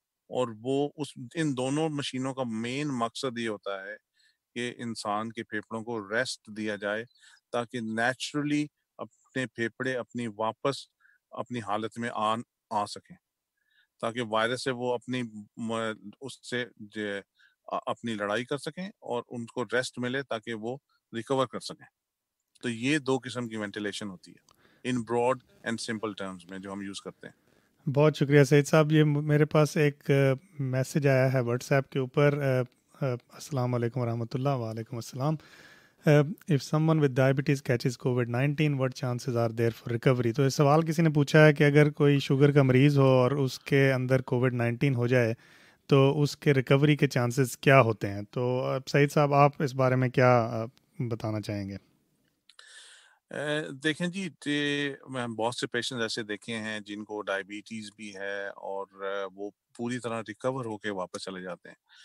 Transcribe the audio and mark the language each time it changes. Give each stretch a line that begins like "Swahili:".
Urdu: اور وہ ان دونوں مشینوں کا مین مقصد یہ ہوتا ہے کہ انسان کے پھیپڑوں کو ریسٹ دیا جائے تاکہ نیچرلی اپنے پھیپڑے اپنی واپس اپنی حالت میں آ سکیں، تاکہ وائرس سے وہ اپنی اس سے اپنی لڑائی کر سکیں اور ان کو ریسٹ ملے تاکہ وہ ریکور کر سکیں. تو یہ دو قسم کی وینٹیلیشن ہوتی ہے
English: in broad and simple terms
Urdu: میں جو ہم یوز کرتے ہیں. بہت شکریہ سعید صاحب. یہ میرے پاس ایک میسج آیا ہے واٹس ایپ کے اوپر. السلام علیکم ورحمۃ اللہ. وعلیکم السلام.
English: if someone with diabetes catches COVID-19 what chances are there for recovery.
Urdu: تو یہ سوال کسی نے پوچھا ہے کہ اگر کوئی شوگر کا مریض ہو اور اس کے اندر COVID-19 ہو جائے تو اس کے ریکوری کے چانسز کیا ہوتے ہیں. تو سعید صاحب آپ اس بارے میں کیا بتانا چاہیں گے؟ دیکھیں جی، میں بہت سے پیشنٹ ایسے دیکھے ہیں جن کو ڈائبٹیز بھی ہے اور وہ پوری طرح ریکور ہو کے واپس چلے جاتے ہیں.